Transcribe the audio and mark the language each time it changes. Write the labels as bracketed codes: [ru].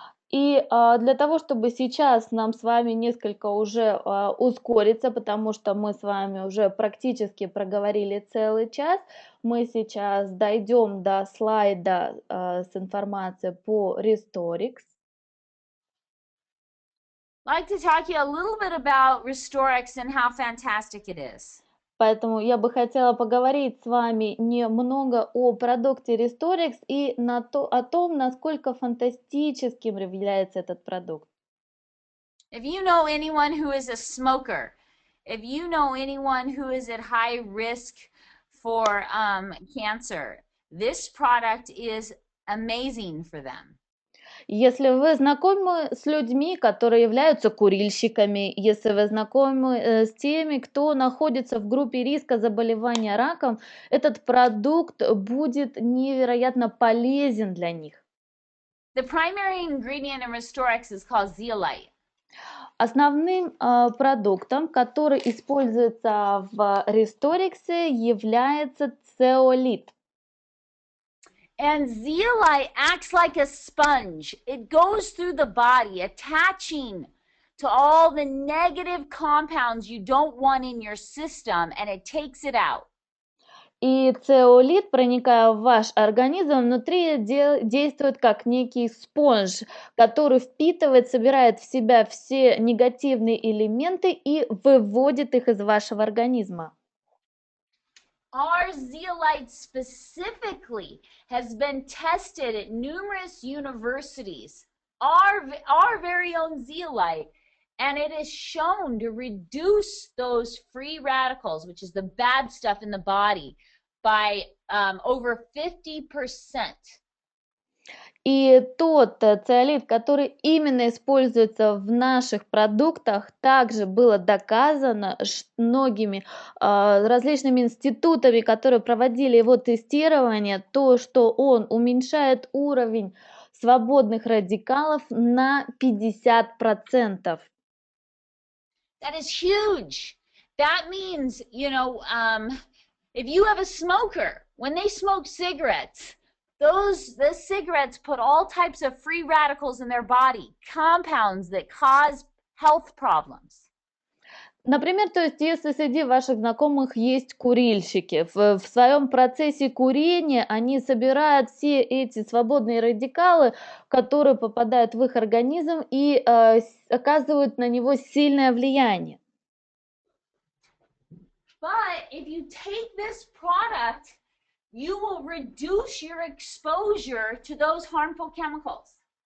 [ru] И для того, чтобы сейчас нам с вами несколько уже ускориться, потому что мы с вами уже практически проговорили целый час, мы сейчас дойдем до слайда с информацией по Restoriix. [en] I'd like to talk to you a little bit about Restoriix and how fantastic it is. [ru] Поэтому я бы хотела поговорить с вами немного о продукте Restoriix и о том, насколько фантастическим является этот продукт. [en] If you know anyone who is a smoker, if you know anyone who is at high risk for cancer, this product is amazing for them. [ru] Если вы знакомы с людьми, которые являются курильщиками, если вы знакомы с теми, кто находится в группе риска заболевания раком, этот продукт будет невероятно полезен для них. [en] The primary ingredient in Restoriix is called zeolite. [ru] Основным продуктом, который используется в Restoriix, является цеолит. [en] And zeolite acts like a sponge. It goes through the body, attaching to all the negative compounds you don't want in your system, and it takes it out. [ru] И цеолит, проникая в ваш организм, внутри действует как некий спонж, который впитывает, собирает в себя все негативные элементы и выводит их из вашего организма. [en] Our zeolite specifically has been tested at numerous universities, our very own zeolite, and it is shown to reduce those free radicals, which is the bad stuff in the body, by over 50%. [ru] И тот циолит, который именно используется в наших продуктах, также было доказано многими различными институтами, которые проводили его тестирование, то, что он уменьшает уровень свободных радикалов на 50%. [en] That is huge. That means, if you have a smoker, when they smoke cigarettes, the cigarettes put all types of free radicals in their body, compounds that cause health problems. [ru] Например, то есть, если среди ваших знакомых есть курильщики, в своем процессе курения они собирают все эти свободные радикалы, которые попадают в их организм и оказывают на него сильное влияние. [en] But if you take this product, you will reduce your exposure to those harmful chemicals.